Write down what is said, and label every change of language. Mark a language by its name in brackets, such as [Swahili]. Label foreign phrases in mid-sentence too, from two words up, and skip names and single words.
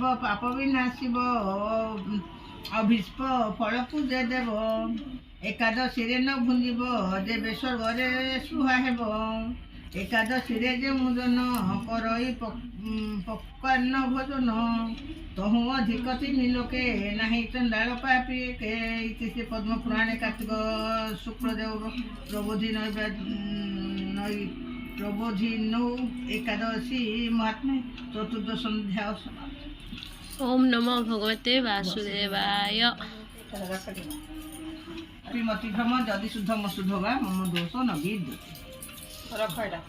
[Odia] ପାପ ବିନାଶିବ ଅଭିଷ୍ପ ଫଳକୁ ଯେ ଦେବ ଏକାଦଶୀରେ ନ ଭୁଞ୍ଜିବ ଯେବେ ସ୍ୱର୍ଗରେ ସୁହା ହେବ ଏକାଦଶୀରେ ଯେଉଁ ଜନ କରଇ ପକ୍ୱାନ୍ନ ଭୋଜନ ତହୁଁ ଅଧିକ ତିନି ଲୋକେ ନାହିଁ ଚଣ୍ଡାଳ ପାପି କେ [Sanskrit] ଇତି ଶ୍ରୀ ପଦ୍ମ ପୁରାଣେ କାର୍ତ୍ତିକ ଶୁକ୍ଳଦେବ ପ୍ରବୋଧିନୌ ଏକାଦଶୀ ମହାତ୍ମେ ଚତୁର୍ଦ୍ଦଶ ସନ୍ଧ୍ୟା ओम नमो भगवते वासुदेवाय ମତି ଭ୍ରମ ଯଦି ଶୁଦ୍ଧ ମ ଶୁଦ୍ଧ ବା ମମ ଦୋଷ ନ ବିଦ୍ୟତେ